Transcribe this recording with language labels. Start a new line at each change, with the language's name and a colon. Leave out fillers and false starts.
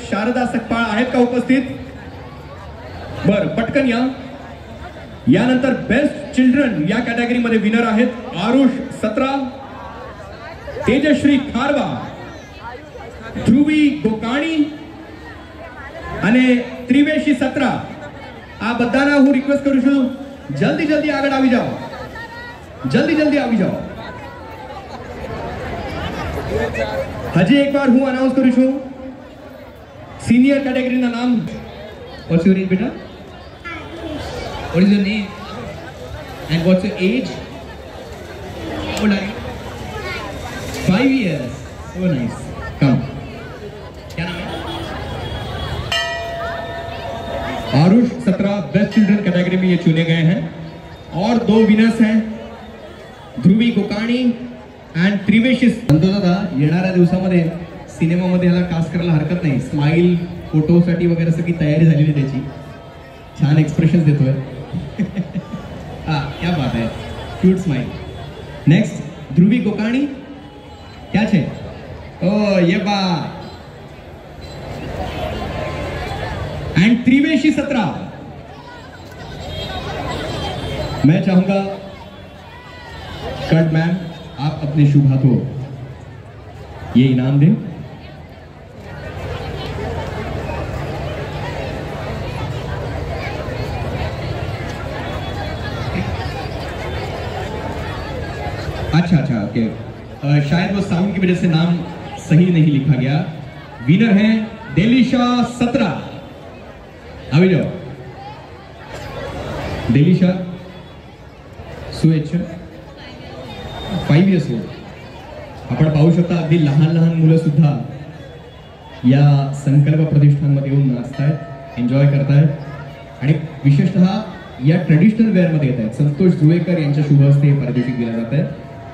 Marathi: शारदा सकपाळ आहेत का उपस्थित? बर, पटकन या. यानंतर बेस्ट चिल्ड्रन या कॅटेगरीमध्ये विनर आहेत आरुष 17, तेजश्री खारवा, ध्रुवी गोकाणी અને ત્રિવેશી 17.
Gujarati: આ બધાના હું રિક્વેસ્ટ કરું છું જલ્દી જલ્દી આગળ આવી જાઓ, જલ્દી જલ્દી આવી જાઓ. હજી એકવાર હું અનાઉન્સ કરું છું સિનિયર કેટેગરીના નામ.
English: What's your name બેટા? What is your name? And what's your age? How old are you? 5 years. So nice. Come.
Hindi: Aarush 17 best children category में ये चुने गए हैं। और 2 विनर्स हैं, ध्रुवी कोकाणी अँड त्रिवेशी।
Marathi: संतोष दादा येणाऱ्या दिवसामध्ये सिनेमामध्ये ह्याला कास्ट करायला हरकत नाही, स्माइल फोटोसाठी वगैरे सगळी तयारी झालेली त्याची, छान एक्सप्रेशन देतोय।
Hindi: हाँ क्या बात है, क्यूट स्माइल। नेक्स्ट ध्रुवी कोकाणी, क्या छे? ओ ये बात। एंड त्रिवेशी 17। मैं चाहूंगा कट मैम आप अपने शुभ हाथों ये इनाम दें। अच्छा ओके, शायद वो साउंड की वजह से नाम सही नहीं लिखा गया। विनर है डेलिशा 17। अभी जाओ डेलिशा शुभेच्छा।
English: 5 years old।
Marathi: आपण पाहू शकता अगदी लहान लहान मुलं सुद्धा या संकल्प प्रतिष्ठानमध्ये येऊन नाचतायत, एन्जॉय करतायत आणि विशेषतः या ट्रेडिशनल वेअरमध्ये येत आहेत। संतोष जुळेकर यांच्या शुभ हस्ते पारितोषिक दिलं जात आहे।